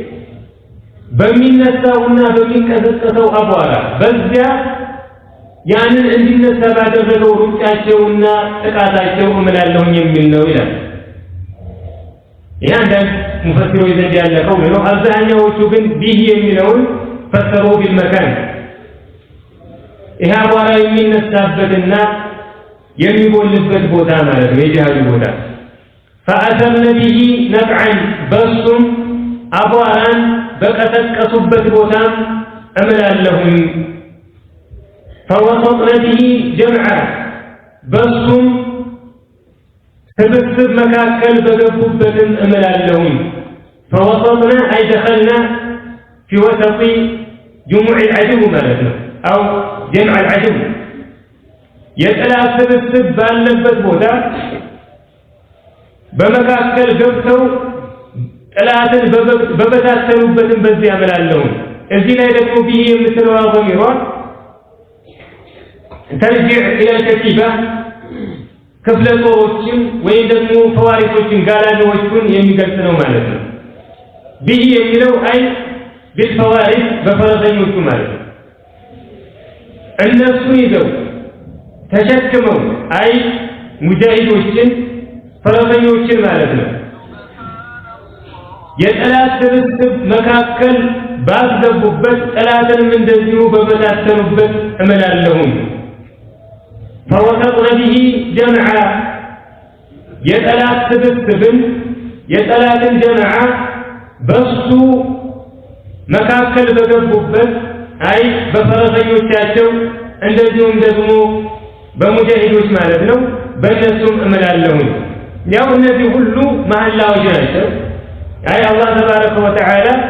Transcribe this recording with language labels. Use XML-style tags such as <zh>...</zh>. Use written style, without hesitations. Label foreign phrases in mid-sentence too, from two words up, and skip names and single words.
<am>በሚነሳውና በሚቀሰቀሰው አቧራ በዚያ ያንን እንዲነሳ ባደረገው ሩጫቸውና ጥቃታቸው እምላለሁኝ የሚል ነው ይላል። ያንዳንድ ሙፈሲሮች ዘንድ ያለፈው ነው። አብዛኛዎቹ ግን ቢህ የሚለውን ፈሰሩ ቢልመካን ይህ አቧራ የሚነሳበትና የሚጎልበት ቦታ ማለት ነው፣ የጂሃዱ ቦታ።</am> <ar>فأثرن به نقعا</ar> <am>በሱም አቧራን በቀሰቀሱበት ቦታም እምላለሁኝ።</am> <ar>فوسطن به جمعا</ar> <am>በሱም ስብስብ መካከል በገቡበትም እምላለሁኝ።</am> <ar>فوسطنا أي دخلنا في وسط جموع العدو</ar> <am>ማለት ነው</am> <ar>أو جمع العدو</ar> <am>የጠላት ስብስብ ባለበት ቦታ በመካከል ገብተው ጠላትን በበታተኑበትም በዚያ እምላለሁኝ። እዚህ ላይ ደግሞ ብዬ የምትለው ضميሯ</am> <ar>ترجع إلى الكتيبة</ar> <am>ክፍለ ጦሮችን ወይም ደግሞ ፈዋሪቶችን ጋላቢዎችን የሚገልጽ ነው ማለት ነው። ብዬ የሚለው አይ بالفوارث በፈረሰኞቹ ማለት ነው። እነሱ ይዘው ተሸክመው አይ ሙጃሂዶችን ፈረሰኞችን ማለት ነው የጠላት ስብስብ መካከል ባስገቡበት ጠላትንም እንደዚሁ በበታተኑበት እምላለሁኝ። فوسطن</am> <ar>به جمعا</ar> <am>የጠላት ስብስብን የጠላትን ጀማዓ በሱ መካከል በገቡበት አይ በፈረሰኞቻቸው እንደዚሁም ደግሞ በሙጃሂዶች ማለት ነው በእነሱም እምላለሁኝ። ያው እነዚህ ሁሉ መሐላዎች ናቸው። አይ አላህ</am> <ar>تبارك وتعالى</ar>